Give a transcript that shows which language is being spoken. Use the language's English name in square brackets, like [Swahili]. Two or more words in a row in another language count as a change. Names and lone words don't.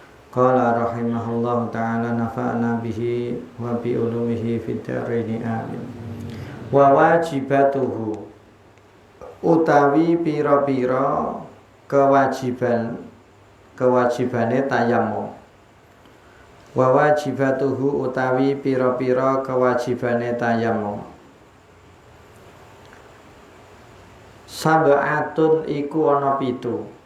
[Arabic] قال رحمه الله تعالى نفعنا به وبعلومه في الدارين آمين. وواجباته [Javanese] utawi pira-pira kewajibane tayammum. [Arabic] وواجباته [Javanese] utawi pira-pira kewajibane tayammum. Sab'atun iku ana 7.